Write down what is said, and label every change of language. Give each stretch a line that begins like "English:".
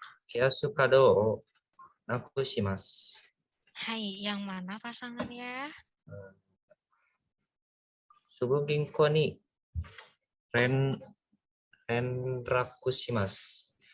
Japanese: キャッシュカードをなくします。
Indonesian: Hai, yang mana pasangannya?
Japanese: すぐ銀行に連絡します。